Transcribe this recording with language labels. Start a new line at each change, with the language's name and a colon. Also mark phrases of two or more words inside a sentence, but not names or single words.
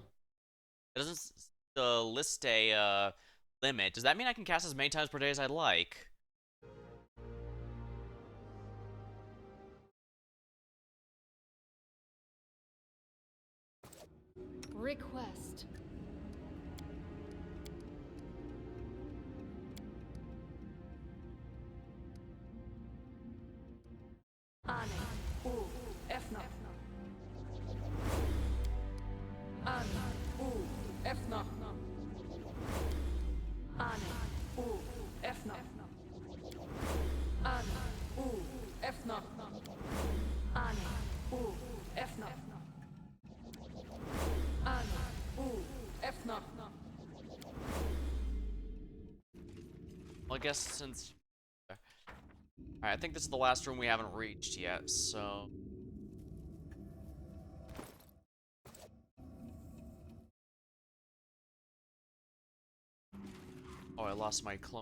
English: It doesn't list a limit. Does that mean I can cast as many times per day as I'd like? request. Ane, u, efna. Ane, u, efna. Ane, u, efna. Ane, u, efna. Ane, u, efna. Ane, u, efna. Well, I guess since... Alright, I think this is the last room we haven't reached yet, so... Oh, I lost my clone.